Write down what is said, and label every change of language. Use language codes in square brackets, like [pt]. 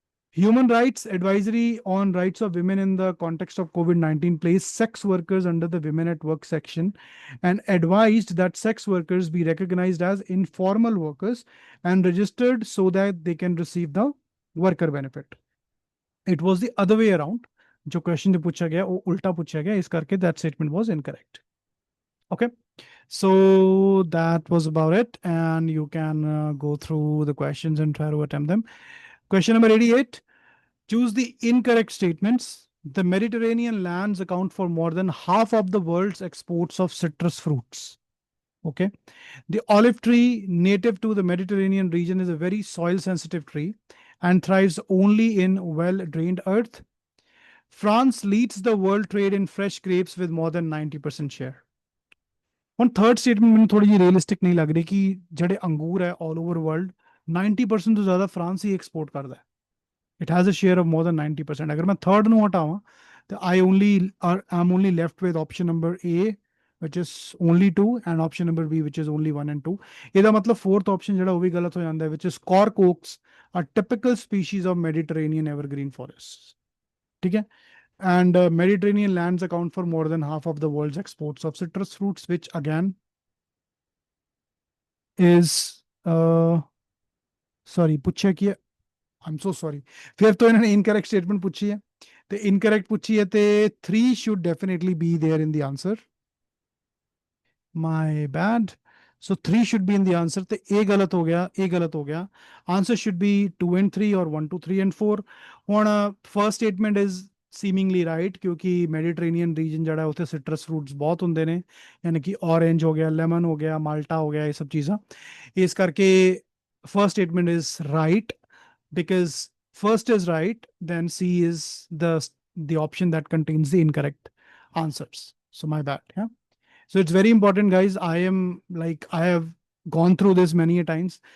[en] Human Rights Advisory on Rights of Women in the context of COVID-19 placed sex workers under the Women at Work section and advised that sex workers be recognized as informal workers and registered so that they can receive the worker benefit. It was the other way around. [hi] जो question जो पूछा गया वो उल्टा पूछा गया, इस करके [en] that statement was incorrect. Okay, so that was about it, and you can go through the questions and try to attempt them. Question number 88. Choose the incorrect statements. The Mediterranean lands account for more than half of the world's exports of citrus fruits. Okay. The olive tree, native to the Mediterranean region, is a very soil sensitive tree and thrives only in well-drained earth. France leads the world trade in fresh grapes with more than 90% share. On third statement [pa] ਮੈਨੂੰ ਥੋੜੀ ਜਿਹੀ realistic ਨਹੀਂ ਲੱਗ ਰਹੀ ਕਿ ਜਿਹੜੇ ਅੰਗੂਰ ਹੈ [en] all over world [pa] 90% ਤੋਂ ਜ਼ਿਆਦਾ France ਹੀ export ਕਰਦਾ ਹੈ. [en] It has a share of more than 90%. [hi] अगर मैं [en] third [pa] ਨੂੰ ਹਟਾਵਾਂ ਤਾਂ [en] I'm only left with option number A, which is only 2, and option number B, which is only 1 and 2. [pa] ਇਹਦਾ ਮਤਲਬ [en] fourth option [pa] ਜਿਹੜਾ ਉਹ ਵੀ ਗਲਤ ਹੋ ਜਾਂਦਾ ਹੈ, [en] which is cork oaks are typical species of Mediterranean evergreen forests. [hi] ठीक है? [en] And Mediterranean lands account for more than half of the world's exports of citrus fruits, which again is sorry, [hi] पूछा कि [en] I'm so sorry. [hi] फिर तो इन्होंने incorrect statement पूछी है. [en] The incorrect [hi] पूछी है तो [en] 3 should definitely be there in the answer. My bad. So 3 should be in the answer. [hi] तो A गलत हो गया, A गलत हो गया. [en] Answer should be 2 and 3 or 1, 2, 3 and 4. On first statement is seemingly right [hi] क्योंकि Mediterranean region जड़ा है उसे citrus fruits बहुत होंगे ने, यानी कि orange हो गया, lemon हो गया, malta हो गया, ये सब चीज़ां. इस करके [en] first statement is right because first is right, then C is the option that contains the incorrect answers. So my bad. Yeah. So it's very important, guys. I have gone through this many a times.